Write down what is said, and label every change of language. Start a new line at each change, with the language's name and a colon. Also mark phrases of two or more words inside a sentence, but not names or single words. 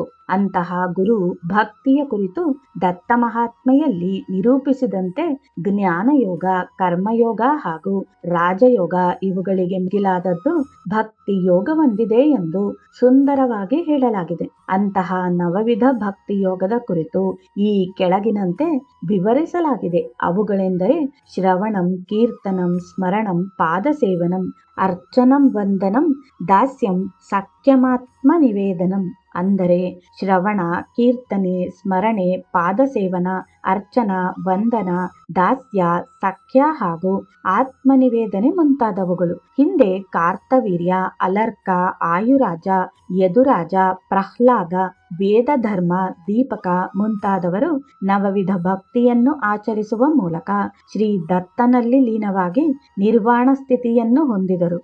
Kannada: ಅಂತಹ ಗುರು ಭಕ್ತಿಯ ಕುರಿತು ದತ್ತ ಮಹಾತ್ಮೆಯಲ್ಲಿ ನಿರೂಪಿಸಿದಂತೆ ಜ್ಞಾನಯೋಗ, ಕರ್ಮಯೋಗ ಹಾಗೂ ರಾಜಯೋಗ ಇವುಗಳಿಗೆ ಮಿಗಿಲಾದದ್ದು ಭಕ್ತಿ ಯೋಗವೊಂದಿದೆ ಎಂದು ಸುಂದರವಾಗಿ ಹೇಳಲಾಗಿದೆ. ಅಂತಹ ನವವಿಧ ಭಕ್ತಿ ಯೋಗದ ಕುರಿತು ಈ ಕೆಳಗಿನಂತೆ ವಿವರಿಸಲಾಗಿದೆ.
Sanskrit: ಅವುಗಳೆಂದರೆ ಶ್ರವಣಂ, ಕೀರ್ತನಂ, ಸ್ಮರಣಂ, ಪಾದಸೇವನಂ, ಅರ್ಚನಂ, ವಂದನಂ, ದಾಸ್ಯಂ, ಸಖ್ಯಮಾತ್ಮ ನಿವೇದನಂ.
Kannada: ಅಂದರೆ ಶ್ರವಣ, ಕೀರ್ತನೆ, ಸ್ಮರಣೆ, ಪಾದಸೇವನ, ಅರ್ಚನ, ವಂದನ, ದಾಸ್ಯ, ಸಖ್ಯ ಹಾಗೂ ಆತ್ಮನಿವೇದನೆ ಮುಂತಾದವುಗಳು. ಹಿಂದೆ ಕಾರ್ತವೀರ್ಯ, ಅಲರ್ಕ, ಆಯುರಾಜ, ಯದುರಾಜ, ಪ್ರಹ್ಲಾದ, ವೇದಧರ್ಮ, ದೀಪಕ ಮುಂತಾದವರು ನವವಿಧ ಭಕ್ತಿಯನ್ನು ಆಚರಿಸುವ ಮೂಲಕ ಶ್ರೀ ದತ್ತನಲ್ಲಿ ಲೀನವಾಗಿ ನಿರ್ವಾಣ ಸ್ಥಿತಿಯನ್ನು ಹೊಂದಿದರು.